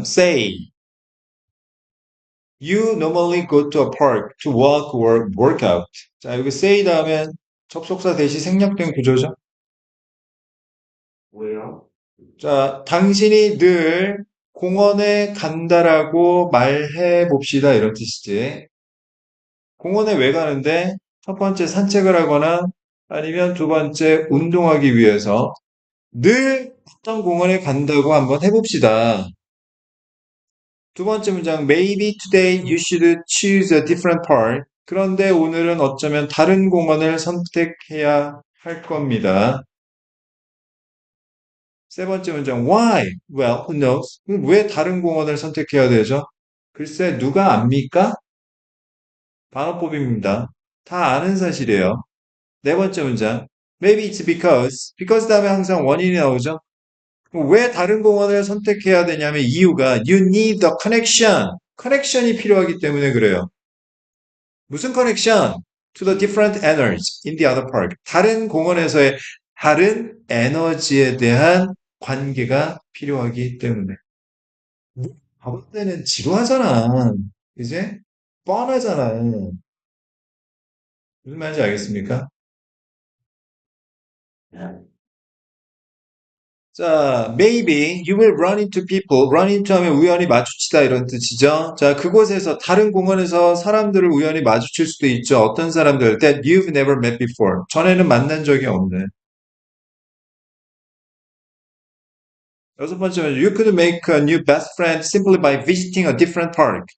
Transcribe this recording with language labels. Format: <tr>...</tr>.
<en>Say, you normally go to a park to walk or work out.</en> <ko>자, 여기 say 다음에 접속사 대시 생략된 구조죠. 뭐예요? 자, 당신이 늘 공원에 간다라고 말해 봅시다. 이런 뜻이지. 공원에 왜 가는데? 첫 번째 산책을 하거나 아니면 두 번째 운동하기 위해서 늘 어떤 공원에 간다고 한번 해봅시다. 두 번째 문장,</ko> <en>Maybe today you should choose a different park.</en> <ko>그런데 오늘은 어쩌면 다른 공원을 선택해야 할 겁니다. 세 번째 문장,</ko> <en>Why? Well, who knows?</en> <ko>왜 다른 공원을 선택해야 되죠? 글쎄, 누가 압니까? 방어법입니다. 다 아는 사실이에요. 네 번째 문장,</ko> <en>Maybe it's because</en> <ko>다음에 항상 원인이 나오죠? 왜 다른 공원을 선택해야 되냐면 이유가</ko> <en>you need a connection.</en> <ko>커넥션이 필요하기 때문에 그래요. 무슨 커넥션? To the different energies in the other park. 다른 공원에서의 다른 에너지에 대한 관계가 필요하기 때문에. 가볼 때는 지루하잖아. 이제 뻔하잖아. 무슨 말인지 알겠습니까? 네.</ko> <en>자, maybe you will run into people.</en> <ko>run into 하면 우연히 마주치다 이런 뜻이죠. 자, 그곳에서 다른 공원에서 사람들을 우연히 마주칠 수도 있죠. 어떤 사람들</ko> <en>that you've never met before.</en> <ko>전에는 만난 적이 없는. 여섯 번째는</ko> <en>you could make a new best friend simply by visiting a different park.</en>